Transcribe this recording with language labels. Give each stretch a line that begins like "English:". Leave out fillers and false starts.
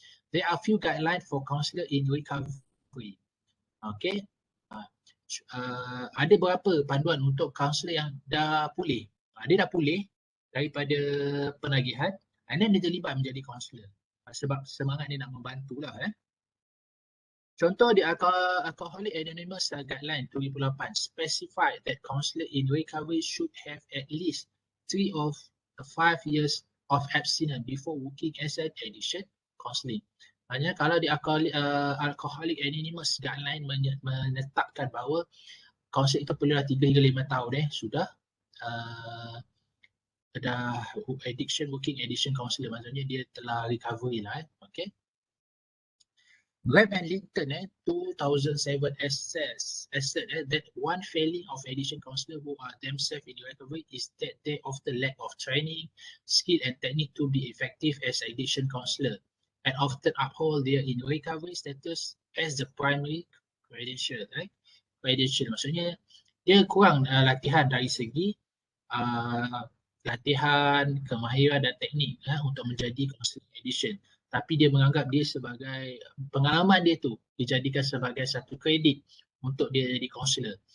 English: There are few guidelines for counselor in recovery. Okay.
Malay: Ada beberapa panduan untuk kaunselor yang dah pulih. Dia dah pulih daripada penagihan, and then dia terlibat menjadi kaunselor. Sebab semangat dia nak membantulah. Contoh di
English: Alcoholics Anonymous Guideline 2008 specify that counselor in recovery should have at least 3 of the 5 years of abstinence before working as an addiction counselling.
Malay: Maknanya kalau di Alcoholics Anonymous Guideline menetapkan bahawa kaunselor itu perlulah 3 hingga 5 tahun sudah dah
English: working addiction counselor,
Malay: maksudnya dia telah recovery lah. Okay.
English: Graham and Linton 2007 assert that one failing of addiction counselor who are themselves in recovery is that they often lack of training, skill and technique to be effective as addiction counselor and often uphold their in recovery status as the primary credential.
Malay: Credential maksudnya dia kurang latihan dari segi latihan, kemahiran dan teknik untuk menjadi counselor addiction. Tapi dia menganggap dia sebagai pengalaman dia tu dijadikan sebagai satu kredit untuk dia jadi kaunselor.